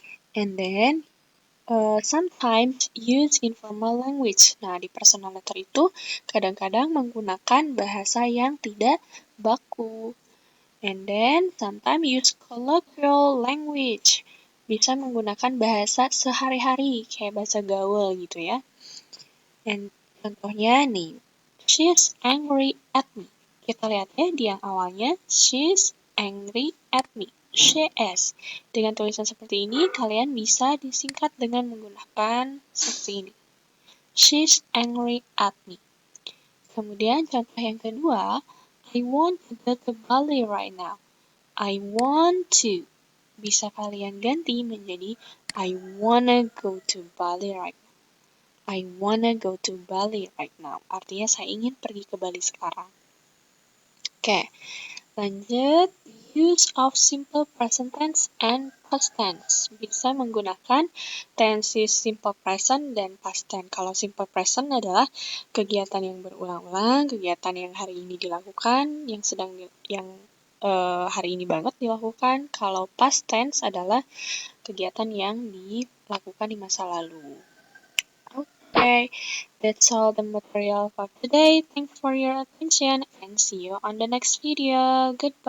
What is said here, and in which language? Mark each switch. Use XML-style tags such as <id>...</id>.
<en>And then, sometimes use informal language.</en> <id>Nah, di personal letter itu kadang-kadang menggunakan bahasa yang tidak baku.</id> <en>And then, sometimes use colloquial language.</en> <id>Bisa menggunakan bahasa sehari-hari, kayak bahasa gaul gitu ya. Dan contohnya nih,</id> <en>she's angry at me.</en> <id>Kita lihat ya di yang awalnya,</id> <en>she's angry at me. She is.</en> <id>Dengan tulisan seperti ini, kalian bisa disingkat dengan menggunakan seperti ini.</id> <en>She's angry at me.</en> <id>Kemudian contoh yang kedua,</id> <en>I want to go to Bali right now. I want to.</en> <id>Bisa kalian ganti menjadi</id> <en>I wanna go to Bali right now. I wanna go to Bali right now.</en> <id>Artinya saya ingin pergi ke Bali sekarang. Oke, lanjut.</id> <en>Use of simple present tense and past tense.</en> <id>Bisa menggunakan tenses simple present dan past tense. Kalau simple present adalah kegiatan yang berulang-ulang, kegiatan yang hari ini dilakukan, yang hari ini banget dilakukan. Kalau past tense adalah kegiatan yang dilakukan di masa lalu.</id> <en>Okay, that's all the material for today. Thanks for your attention and see you on the next video. Goodbye.</en>